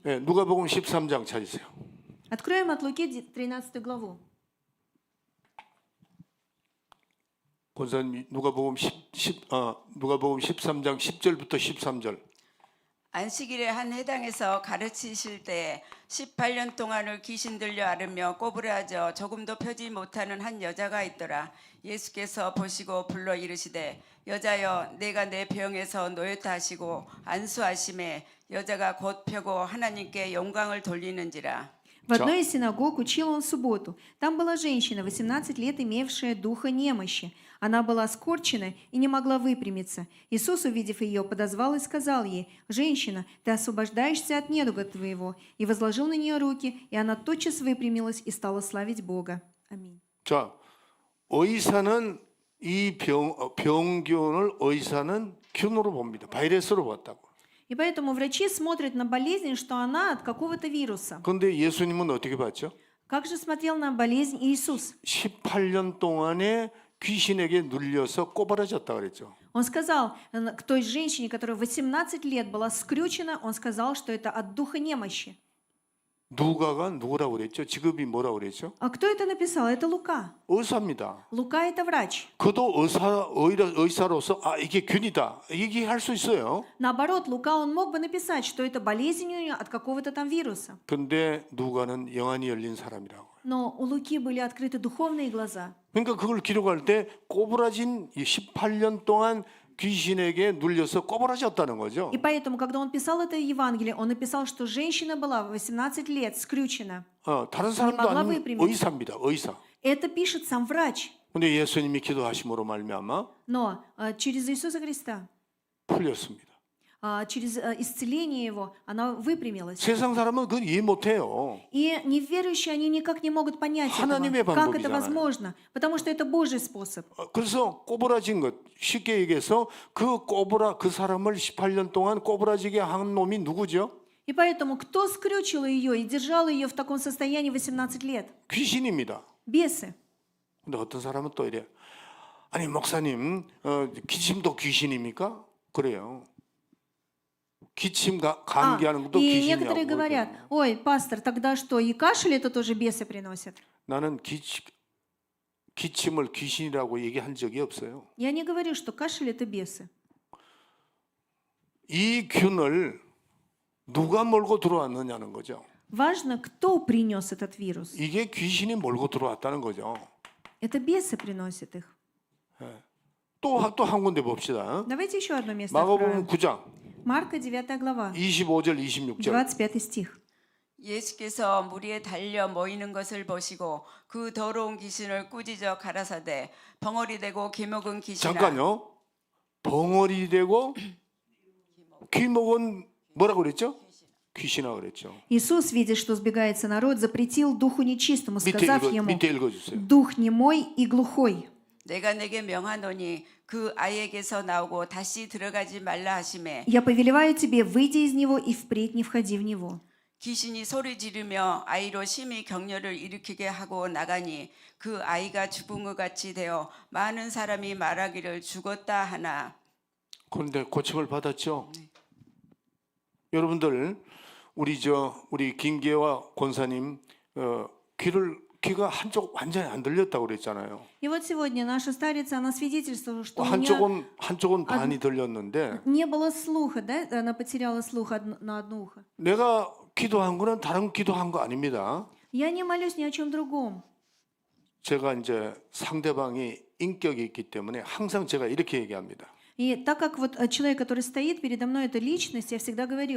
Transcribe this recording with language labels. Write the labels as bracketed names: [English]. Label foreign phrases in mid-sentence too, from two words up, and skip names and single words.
[Korean] 네, 누가복음 13장 찾으세요. [Russian] Откроем от Луки 13 главу. [Korean] 권사님 누가복음 13장 10절부터 13절. 안식일에 한 회당에서 가르치실 때 18년 동안을 귀신 들려 앓으며 꼬부라져 조금도 펴지 못하는 한 여자가 있더라. 예수께서 보시고 불러 이르시되 여자여 내가 내 병에서 놓였다 하시고 안수하심에 여자가 곧 펴고 하나님께 영광을 돌리는지라. [Russian] В одной из синагог учил он в субботу. Там была женщина, 18 лет, имевшая духа немощи. Она была скорчена и не могла выпрямиться. Иисус, увидев ее, подозвал и сказал ей: «Женщина, ты освобождаешься от недуга твоего». И возложил на нее руки, и она тотчас выпрямилась и стала славить Бога. Аминь. [Korean] 자, 의사는 이 병균을 의사는 균으로 봅니다. 바이러스로 봤다고. [Russian] И поэтому врачи смотрят на болезнь, что она от какого-то вируса. [Korean] 그런데 예수님은 어떻게 봤죠? [Russian] Как же смотрел на болезнь Иисус? [Korean] 18년 동안에 귀신에게 눌려서 꼬부라졌다 그랬죠. [Russian] Он сказал к той женщине, которая 18 лет была скрючена, он сказал, что это от духа немощи. [Korean] 누가가 누구라고 그랬죠? 직업이 뭐라고 그랬죠? [Russian] А кто это написал? Это Лука. [Korean] 의사입니다. [Russian] Лука – это врач. [Korean] 그도 의사로서 이게 균이다 얘기할 수 있어요. [Russian] Наоборот, Лука, он мог бы написать, что это болезнь у нее от какого-то там вируса. [Korean] 근데 누가는 영안이 열린 사람이라고. [Russian] Но у Луки были открыты духовные глаза. [Korean] 그러니까 그걸 기록할 때 꼬부라진 18년 동안 귀신에게 눌려서 꼬부라졌다는 거죠. [Russian] И поэтому, когда он писал это Евангелие, он написал, что женщина была 18 лет скрючена. [Korean] 다른 사람도 [Russian] могла [Korean] 아닌 [Russian] выпрямиться. [Korean] 의사입니다. 의사. [Russian] Это пишет сам врач. [Korean] 근데 예수님이 기도하심으로 말미암아 [Russian] Но через Иисуса Христа, [Korean] 풀렸습니다. [Russian] через исцеление Его, она выпрямилась. [Korean] 세상 사람은 그걸 이해 못해요. [Russian] И неверующие, они никак не могут понять [Korean] 하나님의 [Russian] этого, как это [Korean] 방법이잖아요. [Russian] возможно, потому что это Божий способ. [Korean] 그래서 꼬부라진 것 쉽게 얘기해서 그 사람을 18년 동안 꼬부라지게 한 놈이 누구죠? [Russian] И поэтому кто скрючил ее и держал ее в таком состоянии 18 лет? [Korean] 귀신입니다. [Russian] Бесы. [Korean] 근데 어떤 사람은 또 이래. 아니 목사님, 기침도 귀신입니까? 그래요. 기침 감기하는 것도 [Russian] И [Korean] 귀신이라고. [Russian] некоторые говорят: ой, пастор, тогда что, и кашель это тоже бесы приносят? [Korean] 나는 기침을 귀신이라고 얘기한 적이 없어요. [Russian] Я не говорю, что кашель это бесы. [Korean] 이 균을 누가 몰고 들어왔느냐는 거죠. [Russian] Важно, кто принес этот вирус. [Korean] 이게 귀신이 몰고 들어왔다는 거죠. [Russian] Это бесы приносят их. [Korean] 또 한 군데 봅시다. [Russian] Давайте еще одно место [Korean] 마가복음 [Russian] откроем. [Korean] 9장 [Russian] Марка 9 глава, [Korean] 25절 26절. [Russian] 25 стих. [Korean] 예수께서 무리에 달려 모이는 것을 보시고 그 더러운 귀신을 꾸짖어 가라사대 벙어리 되고 귀먹은 귀신아. 잠깐요. 벙어리 되고 귀먹은 뭐라고 그랬죠? 귀신아 그랬죠. [Russian] Иисус, видя, что сбегается народ, запретил духу нечистому, сказав ему: [Korean] 밑에 읽어주세요. [Russian] дух немой и глухой. [Korean] 내가 내게 명하노니 그 아이에게서 나오고 다시 들어가지 말라 하시매 [Russian] Я повелеваю тебе, выйди из него и впредь не входи в него. [Korean] 귀신이 소리 지르며 아이로 심히 격려를 일으키게 하고 나가니 그 아이가 죽은 것 같이 되어 많은 사람이 말하기를 죽었다 하나. 그런데 고침을 받았죠. 여러분들 우리 김계와 권사님 귀가 한쪽 완전히 안 들렸다고 그랬잖아요. [Russian] И вот сегодня наша старица, она свидетельствовала, что у нее [Korean] 한쪽은 반이 들렸는데 [Russian] не было слуха, да? Она потеряла слух на одно ухо. [Korean] 내가 기도한 거는 다른 기도한 거 아닙니다. [Russian] Я не молюсь ни о чем другом. [Korean] 제가 이제 상대방이 인격이 있기 때문에 항상 제가 이렇게 얘기합니다. [Russian] И так как вот человек, который стоит передо мной, это личность, я всегда говорю: